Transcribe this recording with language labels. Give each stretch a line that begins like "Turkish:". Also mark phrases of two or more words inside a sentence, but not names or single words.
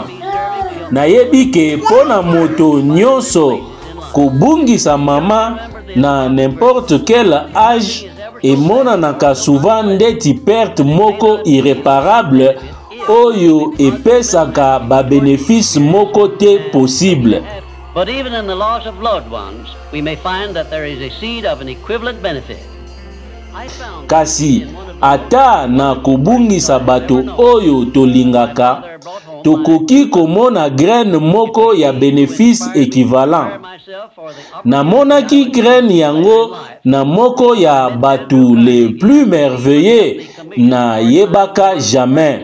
Lingala: Nayebi ke pona moto nyonso kobungisa mama na
French: n'importe quel âge
Lingala: emonanaka souvent ndeti perte moko irréparable oyo epesaka ba bénéfice moko te possible.
English: But even in the loss of loved ones, we may find that there is a seed of an equivalent benefit.
Lingala: Kasi ata na kobungisa bato oyo tolingaka tokoki komona graine moko ya
French: bénéfice équivalent.
Lingala: Namonaki graine yango na moko ya batu
French: les plus merveilleux
Lingala: na yebaka jamais.